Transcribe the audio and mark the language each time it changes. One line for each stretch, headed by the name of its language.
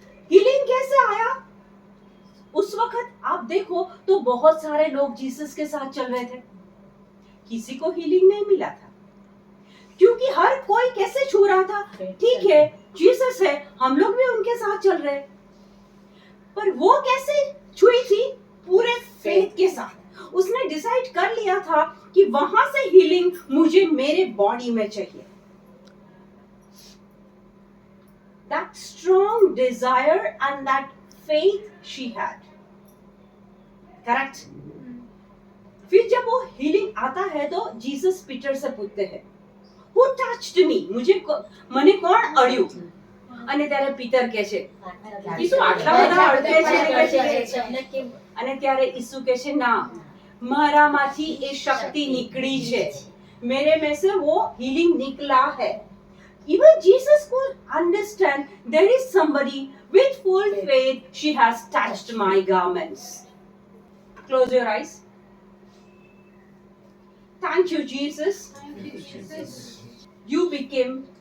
Hindi: Healing कैसे आया? उस वक्त आप देखो तो बहुत सारे लोग जीसस के साथ चल रहे थे, किसी को हीलिंग नहीं मिला था, क्योंकि हर कोई कैसे छू रहा था? ठीक है, जीसस है, हम लोग भी उनके साथ चल रहे. पर वो कैसे छुई थी? पूरे फेथ के साथ. उसने डिसाइड कर लिया था कि वहां से हीलिंग मुझे मेरे बॉडी में चाहिए.
English: That strong desire and that faith she had. Correct?
Hindi: फिर जब वो हीलिंग आता है तो जीसस पीटर से पूछते हैं,
English: Who touched me?
Gujarati: મને કોણ અડ્યું? અને ત્યારે પીટર કહે છે, ઈસુ આટલા બધા અડકે છે. અને ત્યારે ઈસુ કહે છે, ના, મારામાંથી એ શક્તિ નીકળી છે,
Hindi: मेरे में से वो healing निकला है.
English: Even Jesus could understand there is somebody with full faith. She has touched my garments. Close your eyes. Thank you, Jesus. Thank you, Jesus. You became